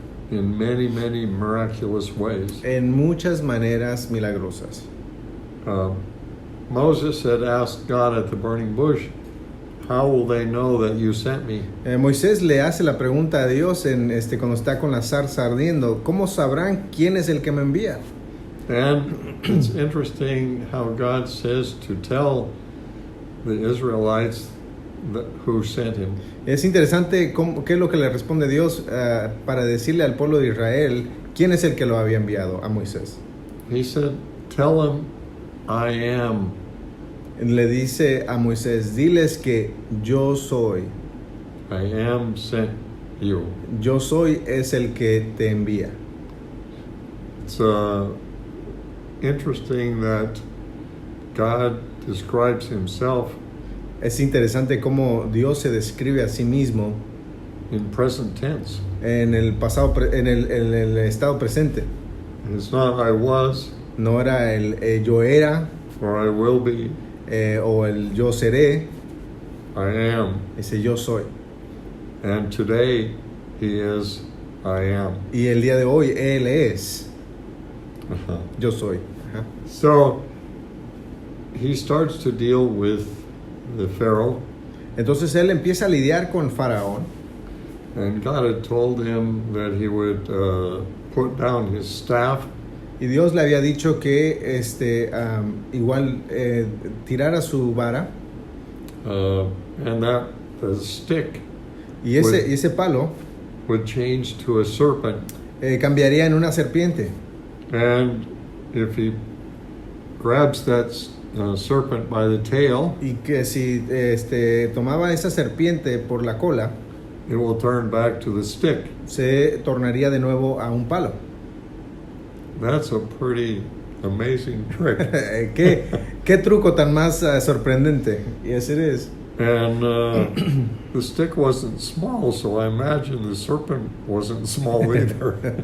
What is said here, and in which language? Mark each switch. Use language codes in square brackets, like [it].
[en] in many, many miraculous ways. [es] en muchas maneras milagrosas. [en] Moses had asked God at the burning bush, "How will they know that you sent me?" [es] Moisés le hace la pregunta a Dios cuando está con la zarza ardiendo: ¿cómo sabrán quién es el que me envía? [en] And it's interesting how God says to tell the Israelites who sent him. [es] Es interesante qué es lo que le responde Dios para decirle al pueblo de Israel quién es el que lo había enviado a Moisés. [en] He said, "Tell them I am." [es] Le dice a Moisés: diles que yo soy. [en] I am sent you. [es] Yo soy es el que te envía. [en] It's interesting that God describes himself [es] Es interesante cómo Dios se describe a sí mismo [en] in present tense. [es] en el pasado, en el estado presente. [en] And it's not I was [es] No era el yo era [en] or I will be. [es] o el yo seré. [en] I am. [es] Dice yo soy. [en] And today he is I am. [es] Y el día de hoy Él es yo soy. Ajá. [en] So he starts to deal with the Pharaoh, [es] Entonces Él empieza a lidiar con Faraón. [en] and God had told him that he would put down his staff [es] Y Dios le había dicho que igual tirara su vara. [en] and that the stick [es] Y ese palo [en] would change to a serpent. [es] cambiaría en una serpiente. [en] And if he grabs that serpent by the tail, [es] Y que si tomaba esa serpiente por la cola, [en] it will turn back to the stick. [es] se tornaría de nuevo a un palo. [en] That's a pretty amazing trick. [es] ¿Qué truco tan más sorprendente? [en] Yes, it is. And the stick wasn't small, so I imagine the serpent wasn't small either.